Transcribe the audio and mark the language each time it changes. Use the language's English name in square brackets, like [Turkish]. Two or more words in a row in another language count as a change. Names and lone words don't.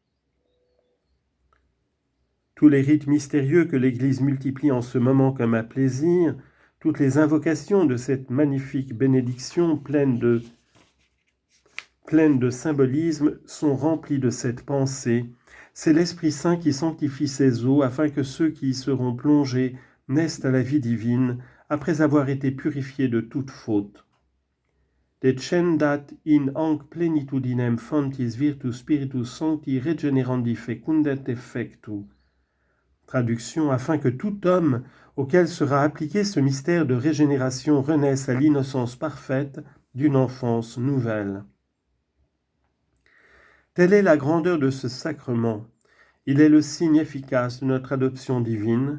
[French] Tous les rites mystérieux que l'Église multiplie en ce moment comme à plaisir, toutes les invocations de cette magnifique bénédiction pleine de symbolisme sont remplies de cette pensée. C'est l'Esprit Saint qui sanctifie ces eaux afin que ceux qui y seront plongés naissent à la vie divine après avoir été purifiés de toute faute. [Latin] Descendat in hanc plenitudinem fontis virtus spiritus sancti regenerandi fecundet effectu. [French] Traduction, afin que tout homme auquel sera appliqué ce mystère de régénération renaisse à l'innocence parfaite d'une enfance nouvelle. Telle est la grandeur de ce sacrement. Il est le signe efficace de notre adoption divine.